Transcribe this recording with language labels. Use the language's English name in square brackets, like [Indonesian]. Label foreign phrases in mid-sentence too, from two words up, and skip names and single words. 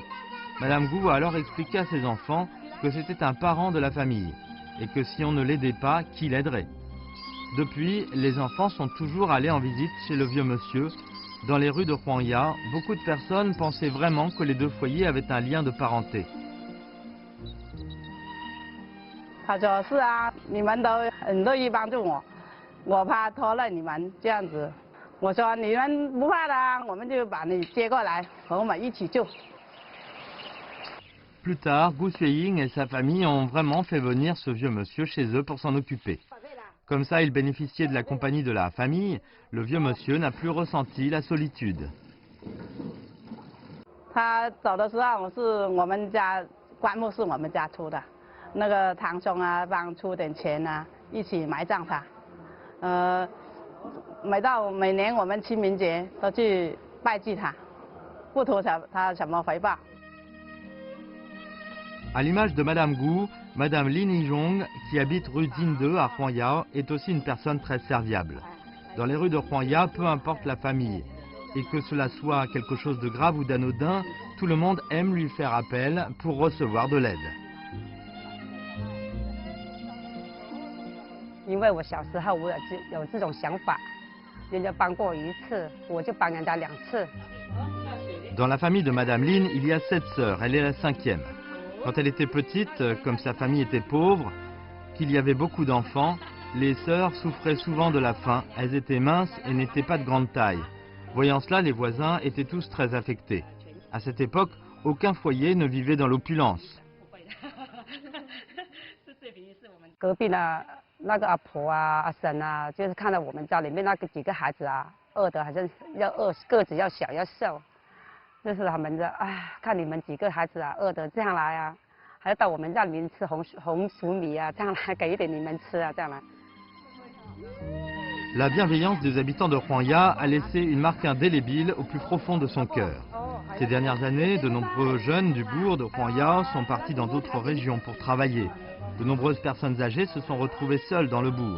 [French] Madame Gu a alors expliqué à ses enfants que c'était un parent de la famille, et que si on ne l'aidait pas, qui l'aiderait? Depuis, les enfants sont toujours allés en visite chez le vieux monsieur. Dans les rues de Huanya, beaucoup de personnes pensaient vraiment que les 2 foyers avaient un lien de parenté. [Chinese] 他说是啊，你们都很乐意帮助我，我怕拖累你们这样子。我说你们不怕的，我们就把你接过来，和我们一起住。 [French] Plus tard, Gu Xueying et sa famille ont vraiment fait venir ce vieux monsieur chez eux pour s'en occuper. Comme ça, il bénéficiait de la compagnie de la famille. Le vieux monsieur n'a plus ressenti la solitude. [Chinese] 他走的时候是我们家棺木是我们家出的，那个堂兄啊帮出点钱啊，一起埋葬他。每年我们清明节都去拜祭他，不图他什么回报。 [French] À l'image de Madame Gu, Madame Lin Yizhong, qui habite rue Dinde à Huanya, est aussi une personne très serviable. Dans les rues de Huanya, peu importe la famille, et que cela soit quelque chose de grave ou d'anodin, tout le monde aime lui faire appel pour recevoir de l'aide. [Chinese] 因为我小时候我有这种想法，人家帮过1次，我就帮人家2次。 [French] Dans la famille de Madame Lin, il y a 7 sœurs, elle est la 5e. Quand elle était petite, comme sa famille était pauvre, qu'il y avait beaucoup d'enfants, les sœurs souffraient souvent de la faim, elles étaient minces et n'étaient pas de grande taille. Voyant cela, les voisins étaient tous très affectés. À cette époque, aucun foyer ne vivait dans l'opulence. [Chinese] 隔壁呢，那个阿婆啊、阿婶啊，就是看到我们家里面那个几个孩子啊，饿的好像要饿，个子要小要瘦，就是他们的哎，看你们几个孩子啊，饿的这样来啊，还要到我们家里面吃红薯米啊，这样来给一点你们吃啊，这样来。 [French] La bienveillance des habitants de Huangya a laissé une marque indélébile au plus profond de son cœur. Ces dernières années, de nombreux jeunes du bourg de Huangya sont partis dans d'autres régions pour travailler. De nombreuses personnes âgées se sont retrouvées seules dans le bourg.